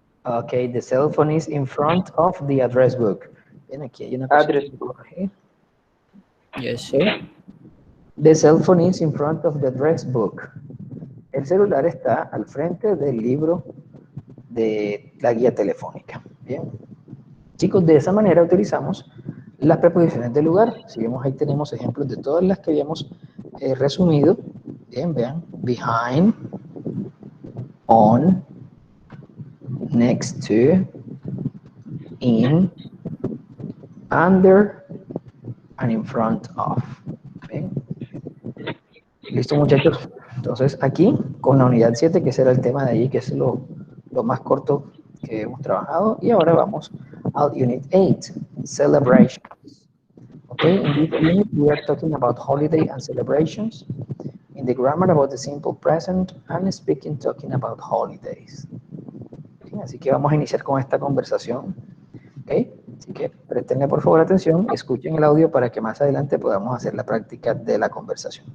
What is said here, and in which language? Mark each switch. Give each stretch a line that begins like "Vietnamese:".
English: Okay, the cell phone is in front of the address book.
Spanish: Bien, aquí hay una cosita
English: Address
Spanish: que
English: book.
Spanish: corregir.
English: yes. Okay. The cell phone is in front of the address book.
Spanish: El celular está al frente del libro de la guía telefónica. Bien. Chicos, de esa manera utilizamos las preposiciones de lugar. Si vemos ahí tenemos ejemplos de todas las que habíamos resumido. Bien, vean.
English: Behind, on, next to, in, under, and in front of.
Spanish: Bien. Listo, muchachos. Entonces, aquí, con la unidad 7, que será el tema de allí, que es lo más corto que hemos trabajado. Y ahora vamos al
English: Unit 8, Celebrations. Okay, in this unit, we are talking about holiday and celebrations. In the grammar, about the simple present, and speaking, talking about holidays.
Spanish: Bien, así que vamos a iniciar con esta conversación. Okay, así que prestenle por favor atención, escuchen el audio para que más adelante podamos hacer la práctica de la conversación.